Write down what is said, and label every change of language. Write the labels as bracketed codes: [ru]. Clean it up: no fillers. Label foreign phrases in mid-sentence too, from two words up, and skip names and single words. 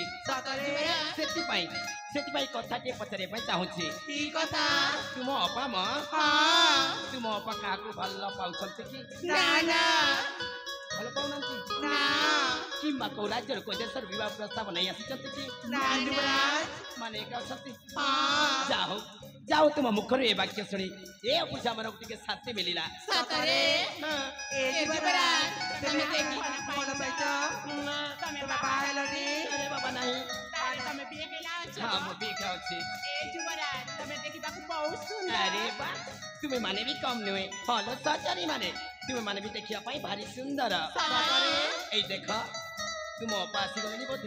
[or] सतरे ସେଥିପାଇଁ କଥାଟିଏ ପଚାରିବା ପାଇଁ ଚାହୁଁଛି କି କଥା ତୁମ ଅପା ମ हाँ ତୁମ ଅପା କାହାକୁ ଭଲ ପାଉଛନ୍ତି କି ନା ନା ଭଲ ପାଉନାହାନ୍ତି ना କିମ୍ବା କୋଉ ରାଜ୍ୟର କୋଉ ଦେଶର ବିବାହ ପ୍ରସ୍ତାବ ନେଇ ଆସିଛନ୍ତି କି ନା ଯୁବରାଜ ମାନେ ଏକା ଅଛନ୍ତି हाँ ଯାଉ ତୁମ ମୁଖରୁ ଏ ବାକ୍ୟ ଶୁଣି ଏ ଅବୁଝା ମାନଙ୍କୁ ଟିକେ ଶାନ୍ତି ମିଳିଲା ସତରେ ଏ ଯୁବରାଜ ତମେ ଦେଖି ମନ ପାଇଛ ତମେ ବାବା ହେଲନି ଅରେ ବାବା ନାହିଁ ତାରେ ତମେ ବିହେ କେଲା ଛ ହଁ ମୁଁ ବି ଏକା ଅଛି ଏ ଯୁବରାଜ ତମେ ଦେଖିବାକୁ ବହୁତ ସୁନ୍ଦର ଆରେ ବା ତୁମେ ମାନେ ବି କମ୍ ନୁହେଁ ଭଲ ସଚାରୀ ମାନେ ତୁମେ ମାନେ ବି ଦେଖିବା ପାଇଁ ଭାରି ସୁନ୍ଦର सतरे ଏଇ ଦେଖ ତୁମ ଅପା ଆସିଗଲେଣି ବୋଧେ